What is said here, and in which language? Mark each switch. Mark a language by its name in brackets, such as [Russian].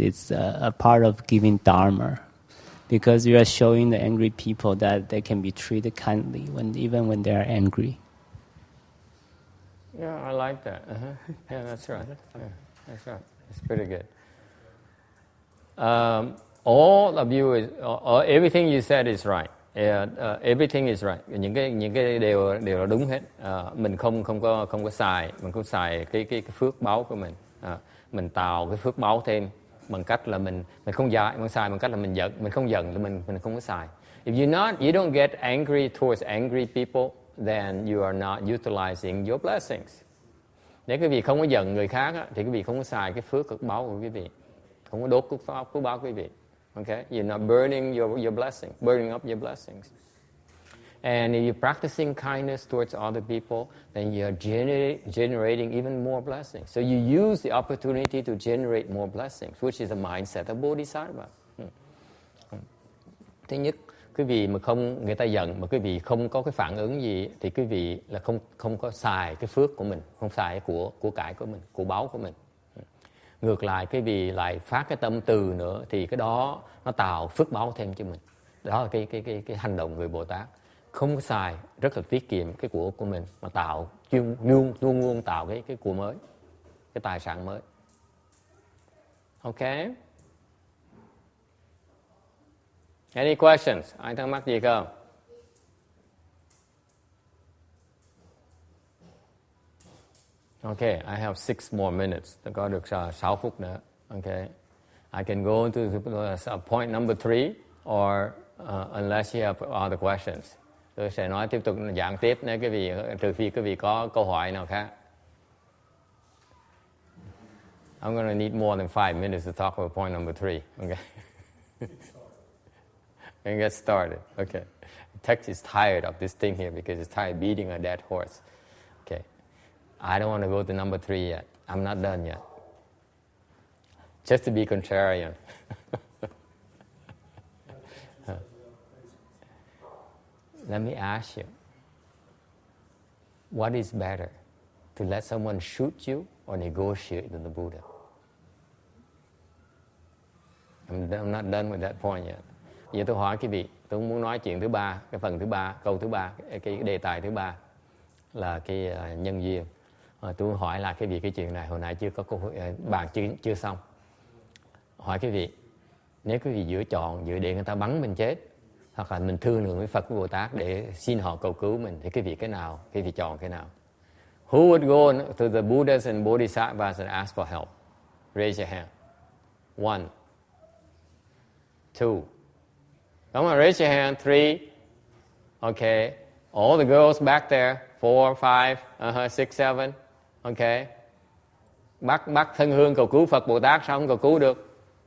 [English] It's a part of giving Dharma, because you are showing the angry people that they can be treated kindly even when they are angry. Yeah, I like that. Yeah, that's right. Yeah, that's right. It's pretty good. All of you everything you said is right. Everything is right. [Vietnamese] Những cái đều là đúng hết. Mình không có xài, mình không xài cái phước báu của mình. Mình tạo cái phước báu thêm bằng cách là mình không xài bằng cách là mình không giận là mình không có xài. [English] If you don't get angry towards angry people, then you are not utilizing your blessings. [Vietnamese] Nếu quý vị không có giận người khác á, thì quý vị không có xài cái phước báu của quý vị, không có đốt phước báu của quý vị. [English] Okay, you're not burning your blessing, burning up your blessings. And if you're practicing kindness towards other people, then you're generating even more blessings. So you use the opportunity to generate more blessings, which is the mindset of Bodhisattva. [Vietnamese] Thứ nhất, quý vị mà người ta giận mà quý vị không có cái phản ứng gì thì quý vị là không có xài cái phước của mình, không xài của cải của mình, của báu của mình. Ngược lại, quý vị lại phát cái tâm từ nữa thì cái đó nó tạo phước báu thêm cho mình. Đó là cái hành động người Bồ Tát. Không có xài, rất là tiết kiệm cái của mình mà tạo luôn tạo cái của mới, cái tài sản mới. [English] Okay? Any questions? [Vietnamese] Ai thắc mắc gì không? [English] Okay, I have 6 more minutes. [Vietnamese] Tôi có được 6 phút nữa. [English] Okay. I can go into point number 3 or unless you have other questions. [Vietnamese] Tôi sẽ nói tiếp tục giảng tiếp nếu trừ phi quý vị có câu hỏi nào khác. [English] I'm going to need more than 5 minutes to talk about point number 3. Okay. And get started. Okay. Text is tired of this thing here because it's tired beating a dead horse. Okay. I don't want to go to number 3 yet. I'm not done yet. Just to be contrarian. Let me ask you, what is better, to let someone shoot you or negotiate with the Buddha? I'm not done with that point yet. [Vietnamese] Giờ tôi hỏi quý vị, tôi muốn nói chuyện thứ 3, cái phần thứ 3, câu thứ 3, cái đề tài thứ 3 là cái nhân duyên. Tôi hỏi lại quý vị cái chuyện này, hồi nãy chưa có câu bàn chưa xong. Hỏi quý vị, nếu quý vị giữa để người ta bắn mình chết, hoặc là mình thương lượng với Phật với Bồ Tát để xin họ cầu cứu mình, thì quý vị chọn cái nào? [English] Who would go to the Buddhas and Bodhisattvas and ask for help? Raise your hand. 1, 2. Come on, raise your hand. 3. Okay. All the girls back there. 4, 5, 6, 7. Okay. [Vietnamese] Bắt thân hương cầu cứu Phật Bồ Tát sao không cầu cứu được?